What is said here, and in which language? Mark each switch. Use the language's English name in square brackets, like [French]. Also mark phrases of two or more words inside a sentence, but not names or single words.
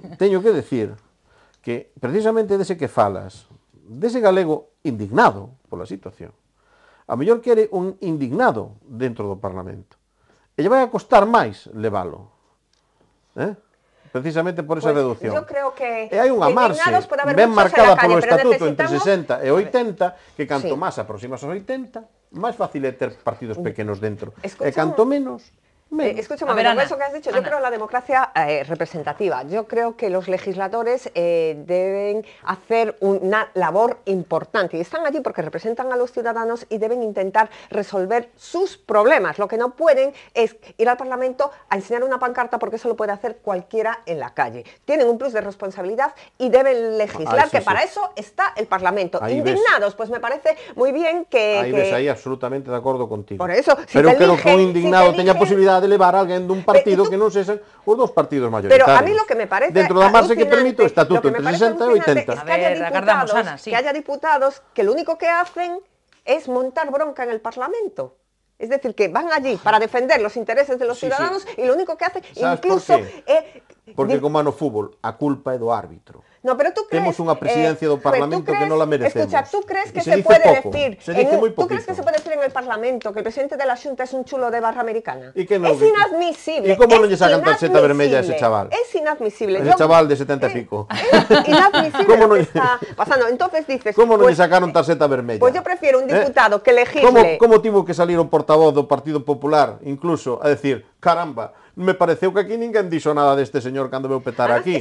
[Galician] Teño que decir que precisamente dese que falas, dese galego indignado pola situación, a mellor quere un indignado dentro do Parlamento. E lle vai a costar máis levalo. Precisamente por esa reducción. [Spanish] Yo creo que [Galician] e hai unha marxe ben marcada polo estatuto entre 60 e 80, que canto máis aproximas aos 80, máis fácil é ter partidos pequenos dentro. E canto menos, [Spanish] Escúchame, eso que has dicho, yo creo en la democracia representativa. Yo creo que los legisladores deben hacer una labor importante y están allí porque representan a los ciudadanos y deben intentar resolver sus problemas. Lo que no pueden es ir al Parlamento a enseñar una pancarta porque eso lo puede hacer cualquiera en la calle. Tienen un plus de responsabilidad y deben legislar, que para eso está el Parlamento. Ahí indignados, pues me parece muy bien que... Ahí absolutamente de acuerdo contigo. Por eso, [Galician] pero creo que un indignado teña posibilidad de levar a alguén dun partido que non sexan os dos partidos mayoritarios. [Spanish] Pero a mí lo que me parece [Galician] dentro da marxe que permite o estatuto entre 60 e 80. [Spanish] Que haya diputados que lo único que hacen es montar bronca en el Parlamento. Es decir, que van allí para defender los intereses de los ciudadanos y lo único que hacen incluso [Galician] porque como no fútbol, a culpa é do árbitro. [Spanish] No, pero tú crees, [Galician] temos unha presidencia do Parlamento que non la merecemos. [Spanish] Escucha, ¿tú crees que se puede decir en el Parlamento que el presidente de la Xunta es un chulo de barra americana? Es inadmisible. [Galician] ¿Y cómo non lle sacan tarxeta vermella a ese chaval? [Spanish] Es inadmisible. [Galician] Ese chaval de 70 e pico. [Spanish] Es inadmisible lo que está pasando. Entonces dices... [Galician] ¿Cómo non lle sacaron tarxeta vermella? [Spanish] Pues yo prefiero un diputado que legisle... [Galician] ¿Cómo tivo que salir o portavoz do Partido Popular, incluso, a decir, caramba, me pareceu que aquí ninguén dixo nada deste señor cando veu petar aquí?